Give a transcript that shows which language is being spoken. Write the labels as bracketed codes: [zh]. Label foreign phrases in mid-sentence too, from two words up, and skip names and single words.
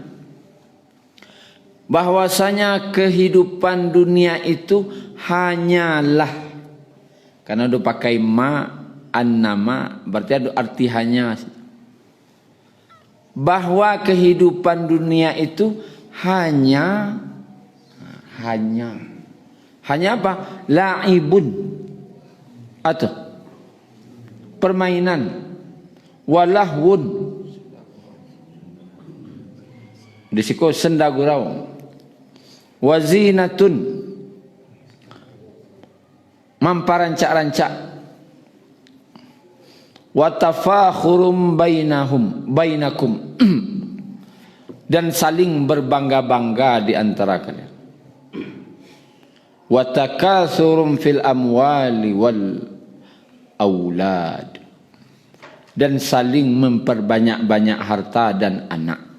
[id] dunya, bahwasanya kehidupan dunia itu hanyalah, karena udah pakai [ar] ما أنما [id] berarti ada arti hanya, bahwa kehidupan dunia itu hanya apa? La'ibun atau permainan, walahwun disiko senda gurau, wazinatun mamparancak-rancak, [ar] وَتَفَاخُرٌ بَيْنَكُمْ [id] dan saling berbangga-bangga di antara kalian, [ar] وَتَكَاثُرٌ فِي الْأَمْوَالِ وَالْأَوْلَادِ [id] dan saling memperbanyak-banyak harta dan anak.